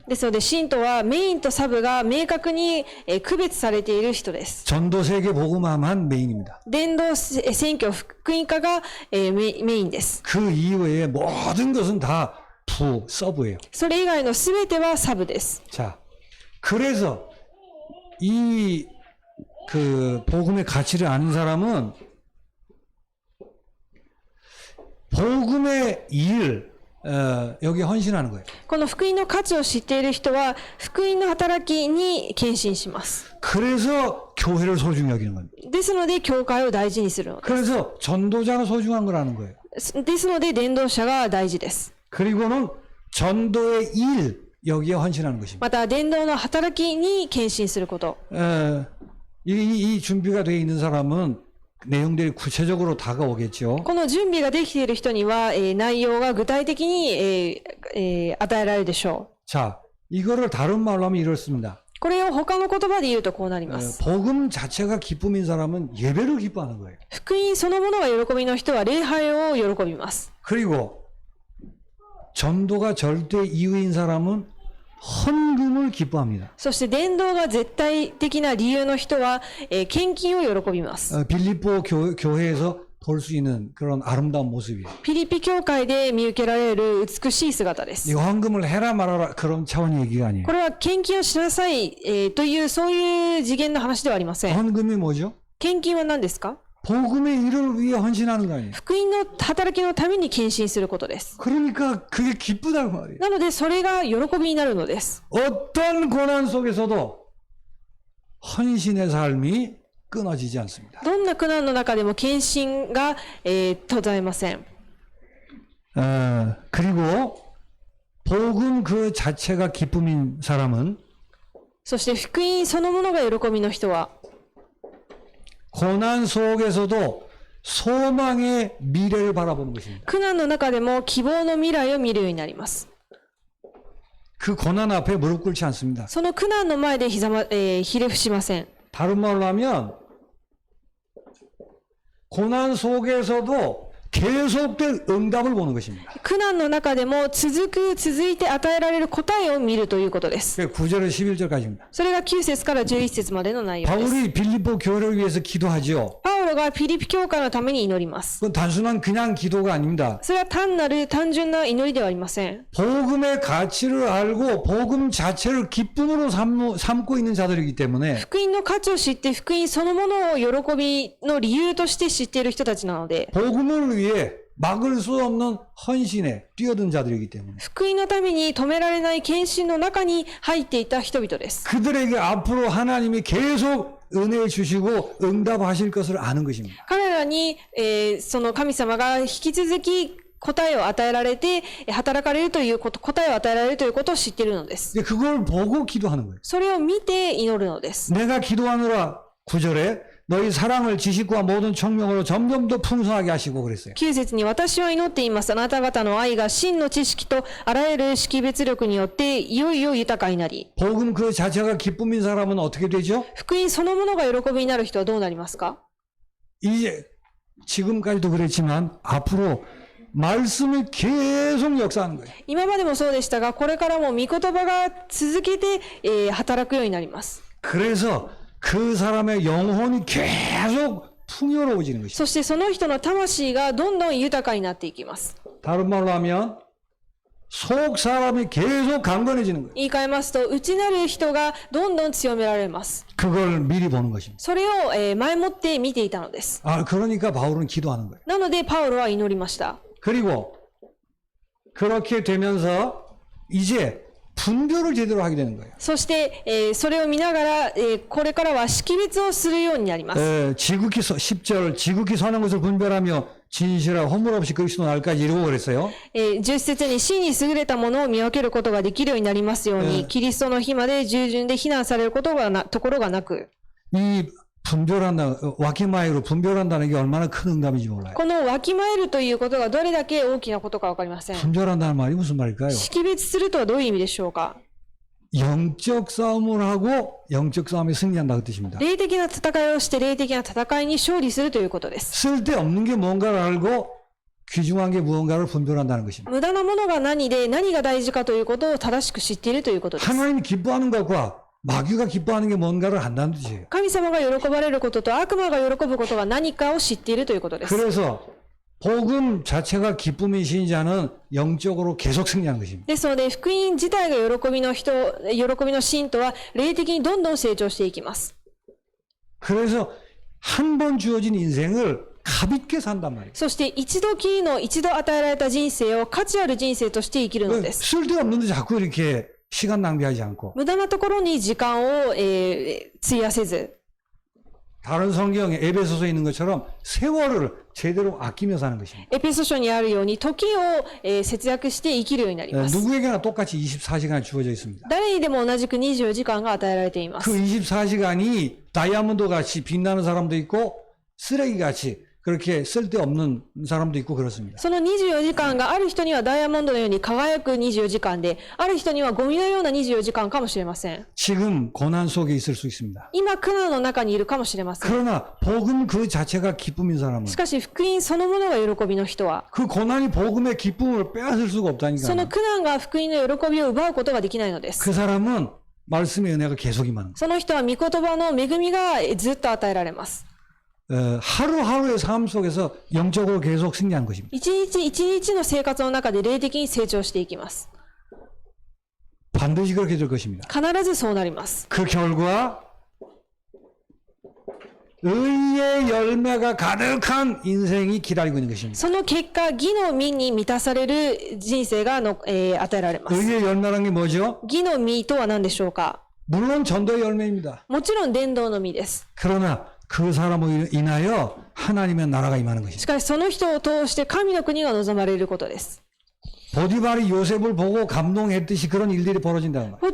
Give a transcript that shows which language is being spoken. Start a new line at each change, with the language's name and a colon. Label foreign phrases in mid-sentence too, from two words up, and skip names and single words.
Japanese: ですので、信徒はメインとサブが明確に区別されている人です。
Korean: 전도 세계 복음화만 메인입니다.
Japanese: 伝道、選挙、福音化がメインです。
Korean: 그 이외의 모든 것은 다 부, 서브예요.
Japanese: それ以外のすべてはサブです。
Korean: 자, 그래서 이 그 복음의 가치를 아는 사람은 복음의 일 여기 헌신하는 거예요.
Japanese: この福音の価値を知っている人は、福音の働きに献身します。
Korean: 그래서 교회를 소중히 여기는 겁니다.
Japanese: ですので、教会を大事にするので
Korean: 그래서 전도자가 소중한 거라는 거예요.
Japanese: す。ですので、伝道者が大事です。
Korean: 그리고는 전도의 일 여기에 헌신하는 것입니다.
Japanese: また、伝道の働きに献身すること。
Korean: 이 준비가 되어 있는 사람은 내용들이 구체적으로 다가오겠죠.
Japanese: この準備ができている人には、内容が具体的に、与えられるでしょ
Korean: 자, 이거를 다른 말로 하면 이렇습니다.
Japanese: う。これを他の言葉で言うとこうなります。
Korean: 복음 자체가 기쁨인 사람은 예배를 기뻐하는 거예요.
Japanese: 福音そのものが喜びの人は礼拝を喜びます。
Korean: 그리고 전도가 절대 이유인 사람은 헌금을 기뻐합니다.
Japanese: そして伝道が絶対的な理由の人は、献金を喜びます。
Korean: 빌립보 교회에서 볼 수 있는 그런 아름다운 모습이에요.
Japanese: ピリピ教会で見受けられる美しい姿です。
Korean: 이 헌금을 해라 말아라 그런 차원의 얘기가 아니에요.
Japanese: これは献金をしなさい、というそういう次元の話ではありません。
Korean: 헌금이 뭐죠?
Japanese: 献金は何ですか？
Korean: 복음의 일을 위해 헌신하는 거 아니에요.
Japanese: 福音の働きのために献身することです。
Korean: 그러니까 그게 기쁘다는 말이에요.
Japanese: なのでそれが喜びになるのです。
Korean: 어떤 고난 속에서도 헌신의 삶이 끊어지지 않습니다.
Japanese: どんな苦難の中でも献身が、途絶えません。
Korean: 그리고 복음 그 자체가 기쁨인 사람은
Japanese: そして福音そのものが喜びの人は
Korean: 고난 속에서도 소망의 미래를 바라보는 것입니다.
Japanese: 苦難の中でも希望の未来を見るようになります。
Korean: 그 고난 앞에 무릎 꿇지 않습니다.
Japanese: その苦難の前でひれ伏しません。
Korean: 다른 말로 하면 고난 속에서도 계속된 응답을 보는 것입니다.
Japanese: 苦難の中でも続いて与えられる答えを見るということです。
Korean: 9절에서 11절까지입니다.
Japanese: それが9節から11節までの内容です。
Korean: 바울이 빌립보 교회를 위해서 기도하죠.
Japanese: パウロがフィリピ教会のために祈ります。
Korean: 그건 단순한 그냥 기도가 아닙니다.
Japanese: それは単純な祈りではありません。
Korean: 복음의 가치를 알고 복음 자체를 기쁨으로 삼고 있는 자들이기 때문에
Japanese: 福音の価値を知って福音そのものを喜びの理由として知っている人たちなので、
Korean: 복음을 위해 막을 수 없는 헌신에 뛰어든 자들이기 때문에
Japanese: 福音のために止められない献身の中に入っていた人々です。
Korean: 그들에게 앞으로 하나님이 계속 은혜 주시고 응답하실 것을 아는 것입니다.
Japanese: 彼らに、その神様が引き続き答えを与えられて、働かれるということ、答えを与えられるということを知っているのです。
Korean: 그걸 보고 기도하는 거예요.
Japanese: それを見て祈るのです。
Korean: 내가 기도하느라 9절에 너희 사랑을 지식과 모든 청명으로 점점 더 풍성하게 하시고 그랬어요.
Japanese: 9 節に私は祈っています。あなた方の愛が真の知識とあらゆる識別力によっていよいよ豊かになり、
Korean: 복음 그 자체가 기쁨인 사람은 어떻게 되죠?
Japanese: 福音そのものが喜びになる人はどうなりますか？
Korean: 이제 지금까지도 그랬지만 앞으로 말씀이 계속 역사하는 거예요.
Japanese: 今までもそうでしたが、これからも御言葉が続けて、働くようになります。
Korean: 그래서 그 사람의 영혼이 계속 풍요로워지는 것이죠.
Japanese: そしてその人の魂がどんどん豊かになっていきます。
Korean: 다른 말로 하면 속 사람이 계속 강건해지는 거예요.
Japanese: 言い換えますと、内なる人がどんどん強められます。
Korean: 그걸 미리 보는 것입니다.
Japanese: それを、前もって見ていたのです。
Korean: 그러니까 바울은 기도하는 거예요.
Japanese: なのでパウロは祈りました。
Korean: 그리고 그렇게 되면서 이제 분별을 제대로 하게 되는 거예요.
Japanese: そして、それを見ながら、これからは識別をするようになります。
Korean: 지극히 10절 지극히 선한 것을 분별하며 진실하고 허물 없이 그리스도 날까지 이루고 그랬어요.
Japanese: 10 節に真に優れたものを見分けることができるようになりますように、キリストの日まで従順で非難されるところがなく、
Korean: 이 분별한다, 와키마이로 분별한다는 게 얼마나 큰 응답인지 몰라요.
Japanese: このわきまえるということがどれだけ大きなことかわかりません。
Korean: 분별한다는 말이 무슨 말일까요?
Japanese: 識別するとはどういう意味でしょうか？
Korean: 영적 싸움을 하고 영적 싸움에 승리한다 그 뜻입니다.
Japanese: 霊的な戦いをして霊的な戦いに勝利するということです。
Korean: 쓸데없는 게 뭔가를 알고 귀중한 게 무언가를 분별한다는 것입니다.
Japanese: 無駄なものが何で何が大事かということを正しく知っているということです。
Korean: 하나님 기뻐하는 것과 마귀가 기뻐하는 게 뭔가를 안다는 뜻이에요.
Japanese: 神様が喜ばれることと悪魔が喜ぶことは何かを知っているということです。
Korean: 그래서 복음 자체가 기쁨인 신자는 영적으로 계속 승리하는 것입니다.
Japanese: ですので、福音自体が喜びの信徒は霊的にどんどん成長していきます。
Korean: 그래서 한 번 주어진 인생을 가볍게 산단 말이에요.
Japanese: そして一度きりの一度与えられた人生を価値ある人生として生きるのです。
Korean: 쓸데없는데 자꾸 이렇게 시간 낭비하지 않고
Japanese: 無駄なところに時間を、費やせず、
Korean: 다른 성경에 에베소서에 있는 것처럼 세월을 제대로 아끼며 사는 것입니다.
Japanese: エペソ書にあるように時を、節約して生きるようになります。
Korean: 누구에게나 똑같이 24시간이 주어져 있습니다.
Japanese: 誰にでも同じく24時間が与えられていま
Korean: 그
Japanese: す。
Korean: 24시간이 다이아몬드 같이 빛나는 사람도 있고 쓰레기 같이 그렇게 쓸데없는 사람도 있고 그렇습니다.
Japanese: その24時間がある人にはダイヤモンドのように輝く24時間で、ある人にはゴミのような24時間かもしれません。
Korean: 지금 고난 속에 있을 수 있습니다.
Japanese: 今、苦難の中にいるかもしれません。
Korean: 그러나 복음 그 자체가 기쁨인 사람은
Japanese: しかし、福音そのものが喜びの人は、
Korean: 그 고난이 복음의 기쁨을 빼앗을 수가
Japanese: その
Korean: 없다니까.
Japanese: 苦難が福音の喜びを奪うことができないのです。
Korean: 그 사람은 말씀의 은혜가 계속 임하는 거예요.
Japanese: その人は御言葉の恵みがずっと与えられます。
Korean: 하루하루의 삶 속에서 영적으로 계속 승리하는 것입니다.
Japanese: 一日一日の生活の中で霊的に成長していきます。
Korean: 반드시 그렇게 될 것입니다.
Japanese: 必ずそうなります。
Korean: 그 결과 의의 열매가 가득한 인생이 기다리고 있는 것입니다.
Japanese: その結果、義の実に満たされる人生が与えられます。
Korean: 의의 열매라는 게 뭐죠?
Japanese: 義の実とは何でしょうか？
Korean: 물론 전도의 열매입니다.
Japanese: もちろん伝道の実です。
Korean: 그러나 그 사람을 인하여 하나님의 나라가 임하는
Japanese: し
Korean: 것입니다.
Japanese: かしその人を通して神の国が望まれることです。
Korean: 보디발이 요셉을 보고 감동했듯이 그런 일들이 벌어진다는 거예요.